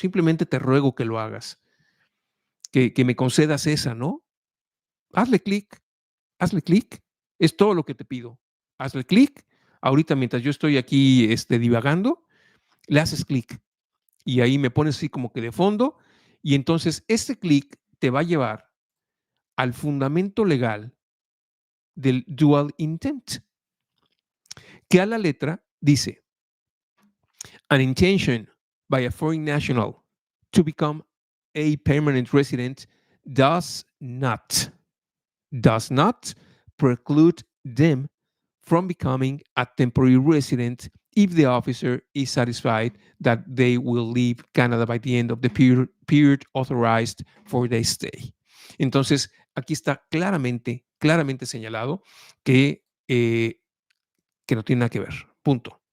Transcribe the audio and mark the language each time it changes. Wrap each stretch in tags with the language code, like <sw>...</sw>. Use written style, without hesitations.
<es>Simplemente te ruego que lo hagas, que me concedas esa, ¿no? Hazle clic, hazle clic. Es todo lo que te pido. Hazle clic. Ahorita, mientras yo estoy aquí divagando, le haces clic y ahí me pones así como que de fondo. Y entonces este clic te va a llevar al fundamento legal del dual intent, que a la letra dice:</es> <en>an intention by a foreign national to become a permanent resident does not preclude them from becoming a temporary resident if the officer is satisfied that they will leave Canada by the end of the period authorized for their stay.</en> <es>Entonces, aquí está claramente señalado que no tiene nada que ver, punto.</es>